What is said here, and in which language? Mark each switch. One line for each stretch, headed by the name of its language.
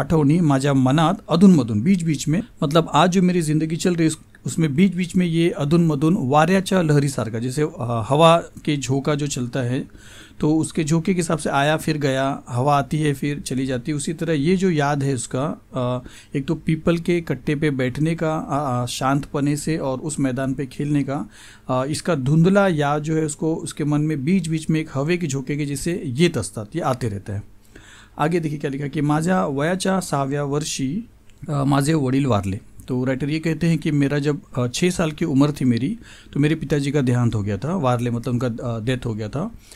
Marathi: आठवणी माझ्या मनात अधूनमधून,
Hindi: बीच बीच में, मतलब आज जो मेरी ज़िंदगी चल रही है उसमें बीच बीच में ये
Marathi: अधूनमधून वाऱ्याच्या लहरीसारखा,
Hindi: जैसे हवा के झोंका जो चलता है तो उसके झोंके के हिसाब से आया फिर गया, हवा आती है फिर चली जाती है, उसी तरह ये जो याद है उसका, एक तो पीपल के कट्टे पे बैठने का शांतपने से और उस मैदान पे खेलने का, इसका धुंधला याद जो है उसको उसके मन में बीच बीच में एक हवे के झोंके के जैसे
Marathi: येत असतात,
Hindi: ये आते रहता है। आगे देखिए क्या लिखा कि
Marathi: माझ्या वयाच्या 6व्या वर्षी माझे वडील वारले।
Hindi: तो राइटर ये कहते हैं कि मेरा जब 6 साल की उम्र थी मेरी, तो मेरे पिताजी का देहांत हो गया था, वारले मतलब उनका डेथ हो गया था।